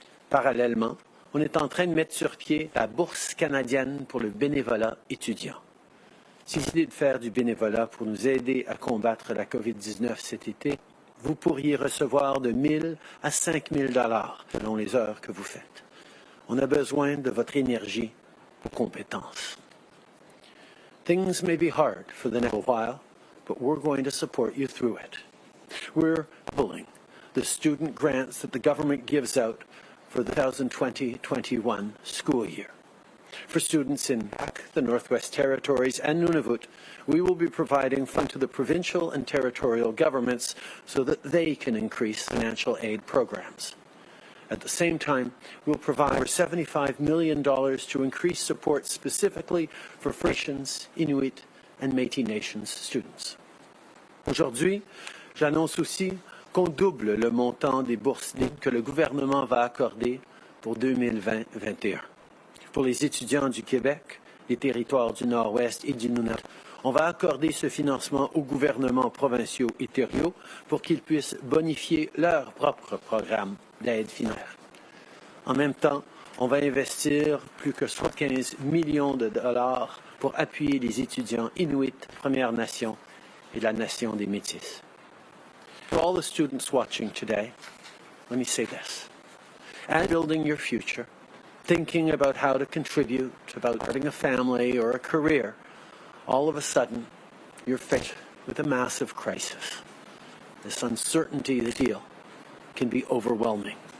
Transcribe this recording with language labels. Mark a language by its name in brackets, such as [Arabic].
[French] Parallèlement, on est en train de mettre sur pied la bourse canadienne pour le bénévolat étudiant. Si vous décidez de faire du bénévolat pour nous aider à combattre la COVID-19 cet été, vous pourriez recevoir de 1 000 à 5 000 dollars selon les heures que vous faites. On a besoin de votre énergie, vos compétences. [English] Things may be hard for the next while, but we're going to support you through it. We're doubling the student grants that the government gives out for the 2020-21 school year. For students in the Northwest Territories and Nunavut, we will be providing funds to the provincial and territorial governments so that they can increase financial aid programs. At the same time, we'll provide over $75 million to increase support specifically for First Nations, Inuit, and Métis Nations students. [French] Aujourd'hui, j'annonce aussi qu'on double le montant des bourses que le gouvernement va accorder pour 2020-21. Pour les étudiants du Québec, des territoires du Nord-Ouest et du Nunavut, on va accorder ce financement aux gouvernements provinciaux et territoriaux pour qu'ils puissent bonifier leurs propres programmes d'aide financière. En même temps, on va investir plus que 75 millions de dollars pour appuyer les étudiants Inuits, Premières Nations et la Nation des Métis. [English] For all the students watching today, let me say this. As building your future, thinking about how to contribute, about starting a family or a career, all of a sudden, you're faced with a massive crisis. This uncertainty, this deal, can be overwhelming.